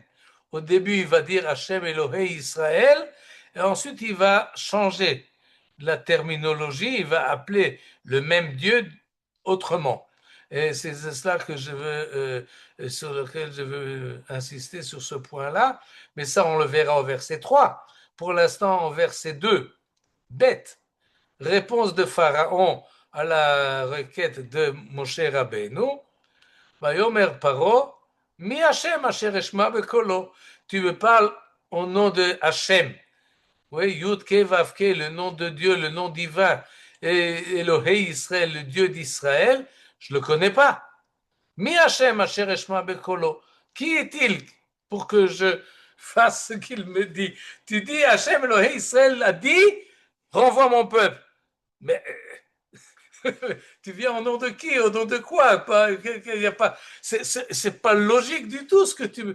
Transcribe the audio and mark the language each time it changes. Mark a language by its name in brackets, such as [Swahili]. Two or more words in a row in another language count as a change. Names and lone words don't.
[French] Au début, il va dire [Hebrew] השם אלוהי ישראל, [French] et ensuite il va changer la terminologie, il va appeler le même Dieu autrement. Et c'est cela que je veux sur lequel je veux insister sur ce point-là, mais ça on le verra au verset 3. Pour l'instant, au verset 2, bête, réponse de Pharaon à la requête de Moshe Rabbeinu, [Hebrew] ויאמר פרעה, מי השם אשר אשמע בקולו. [French] Tu me parles au nom de Hashem. Oui, [Hebrew] יוד קי ואו קי, [French] le nom de Dieu, le nom divin, et [Hebrew] אלוהי ישראל, [French] le Dieu d'Israël, je ne le connais pas. [Hebrew] מי השם אשר אשמע בקולו. [French] Qui est-il pour que je fasse ce qu'il me dit? Tu dis [Hebrew] השם אלוהי ישראל [French] a dit, renvoie mon peuple. Mais tu viens au nom de qui? Au nom de quoi? Pas, y a pas, c'est pas logique du tout ce que tu.